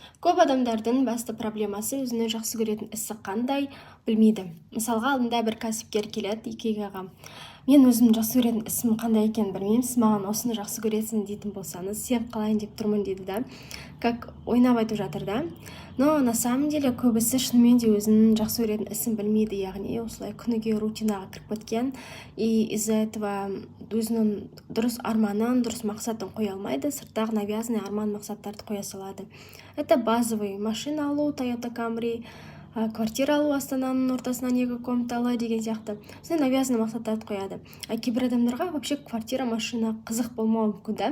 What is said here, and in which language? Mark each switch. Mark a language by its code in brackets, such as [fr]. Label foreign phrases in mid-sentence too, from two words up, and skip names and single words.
[kk] Көп адамдардың басты проблемасы өзінің жақсы көретін ісі қандай білмейді. Мысалға, алдында бір кәсіпкер келеді икегаға. Мен өзім жақсы көретін ісім қандай екенін білмеймін, сіз маған осыны жақсы көресің дейтін болсаңыз, сен қалайын деп тұрмын дейді да. Как ойнап айтып жатыр да. [ru] Но на самом деле [kk] көбісі шынымен де өзінің жақсы көретін ісін білмейді, яғни осылай күніге рутинаға кіріп кеткен, [ru] и из-за этого [kk] өзінің дұрыс арманын, дұрыс мақсатын қоя алмайды, сырттағы навязанный арман мақсаттарды қоя салады. [ru] Это базовый: [kk] машина алу, Toyota Camry, квартира алу, Астананың ортасынан 2 комнаталы деген сияқты. Осындай навязанный мақсаттарды қояды. Кейбір адамдарға вообще квартира, машина қызық болмауы мүмкін да.